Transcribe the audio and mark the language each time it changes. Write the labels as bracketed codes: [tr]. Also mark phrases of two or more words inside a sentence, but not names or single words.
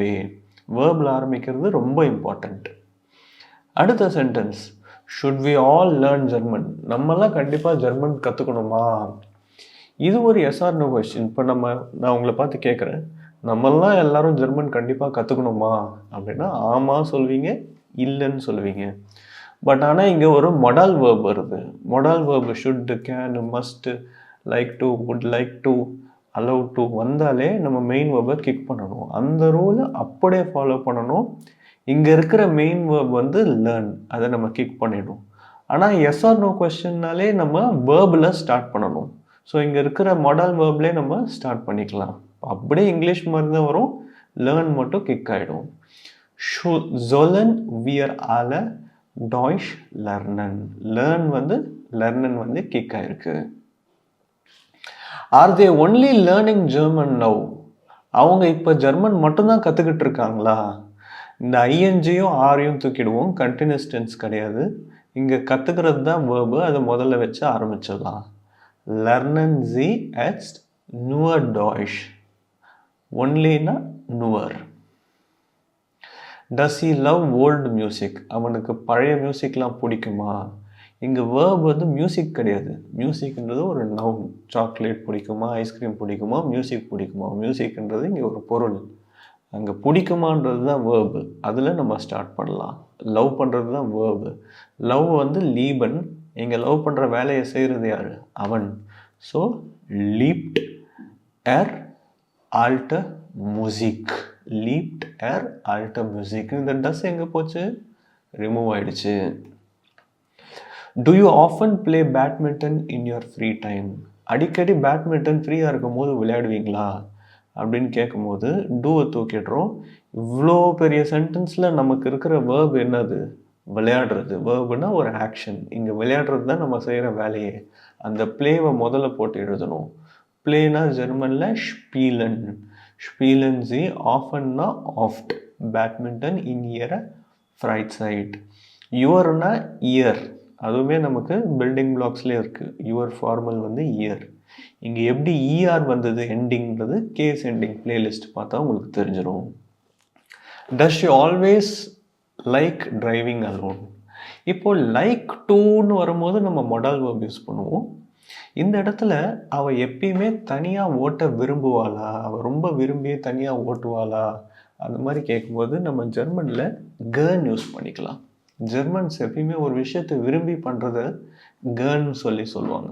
[ta] வேர்பில் ஆரம்பிக்கிறது ரொம்ப இம்பார்ட்டண்ட். அடுத்த சென்டென்ஸ், [en] should we all learn German, [ta] நம்மெல்லாம் கண்டிப்பாக ஜெர்மன் கற்றுக்கணுமா? இது ஒரு [en] yes or no question. [ta] இப்போ நான் உங்களை பார்த்து கேட்குறேன், நம்மெல்லாம் எல்லாரும் ஜெர்மன் கண்டிப்பாக கற்றுக்கணுமா அப்படின்னா ஆமாம் சொல்வீங்க, இல்லைன்னு சொல்லுவீங்க. பட் ஆனால் இங்கே ஒரு [en] modal verb [ta] வருது. [en] modal verb should, can, must, like to, would like to, allow to [ta] வந்தாலே நம்ம [en] main verb kick [ta] பண்ணணும். அந்த ரூலை அப்படியே ஃபாலோ பண்ணணும். இங்கே இருக்கிற [en] main verb [ta] வந்து லேர்ன், அதை நம்ம கிக் பண்ணிடணும். ஆனால் [en] yes or no question [ta] நம்ம வேர்பில் ஸ்டார்ட் பண்ணணும். ஸோ இங்கே இருக்கிற [en] modal verb [ta] நம்ம ஸ்டார்ட் பண்ணிக்கலாம். அப்படியே இங்கிலீஷ் மாதிரி தான் வரும், லேர்ன் மட்டும் கிக் ஆகிடும். [de] sollen wir alle Deutsch lernen, [ta] லேர்ன் வந்து லெர்னன் வந்து கிக் ஆயிருக்கு. [en] are they only learning German now, [ta] அவங்க இப்போ ஜெர்மன் மட்டும்தான் கற்றுக்கிட்டு இருக்காங்களா? இந்த ஐஎன்ஜியும் ஆரையும் தூக்கிடுவோம், [en] continuous tense [ta] கிடையாது. இங்கே கற்றுக்கிறது தான் வேர்பு, அதை முதல்ல வச்சு ஆரம்பிச்சிடலாம். [de] lernen sie jetzt nur Deutsch, [ta] ஒன்லினா நுவர். [en] does he love old music, [ta] அவனுக்கு பழைய மியூசிக்லாம் பிடிக்குமா? இங்கே வேர்ப் வந்து மியூசிக் கிடையாது. மியூசிக்ன்றது ஒரு நவுன். சாக்லேட் பிடிக்குமா, ஐஸ்கிரீம் பிடிக்குமா, மியூசிக் பிடிக்குமா? மியூசிக்ன்றது இங்கே ஒரு பொருள். அங்கே பிடிக்குமான்றது தான் வேர்பு, அதில் நம்ம ஸ்டார்ட் பண்ணலாம். லவ் பண்ணுறது தான் வேர்பு. லவ் வந்து லீபன், இங்கே லவ் பண்ணுற வேலையை செய்கிறது யார்? அவன். ஸோ [de] liebt er alte Musik. Liebt er alte Musik. [ta] இந்த டஸ் எங்கே போச்சு? ரிமூவ் ஆயிடுச்சு. [en] Do you often play badminton in your free time? [ta] அடிக்கடி பேட்மிண்டன் ஃப்ரீயாக இருக்கும் போது விளையாடுவீங்களா அப்படின்னு கேட்கும்போது டூவை தூக்கிடுறோம். இவ்வளோ பெரிய சென்டென்ஸில் நமக்கு இருக்கிற வேர்ப் என்னது? விளையாடுறது. வேர்புனா ஒரு ஆக்ஷன். இங்கே விளையாடுறது தான் நம்ம செய்கிற வேலையே. அந்த பிளேவை முதல்ல போட்டு எழுதணும். பிளேனா ஜெர்மனில் ஸ்பீலன். [de] Spielen Sie oftenna oft. Badminton in Ihrer Freit Zeit. [ta] யுவர்னா இயர். அதுவுமே நமக்கு [en] building blocks [ta] இருக்குது. [en] your formal [ta] வந்து இயர். இங்கே எப்படி இஆர் வந்தது எண்டிங்கிறது [en] case ending playlist [ta] பார்த்தா உங்களுக்கு தெரிஞ்சிடும். [en] Does you always like driving alone? [ta] இப்போ [en] like to [ta] வரும்போது நம்ம [en] modal verb use [ta] பண்ணுவோம். இந்த இடத்துல அவள் எப்பயுமே தனியாக ஓட்ட விரும்புவாளா, அவள் ரொம்ப விரும்பி தனியாக ஓட்டுவாளா, அந்த மாதிரி கேட்கும்போது நம்ம ஜெர்மனில் கேர்ன் யூஸ் பண்ணிக்கலாம். ஜெர்மன்ஸ் எப்பயுமே ஒரு விஷயத்தை விரும்பி பண்ணுறத கேர்ன்னு சொல்லுவாங்க.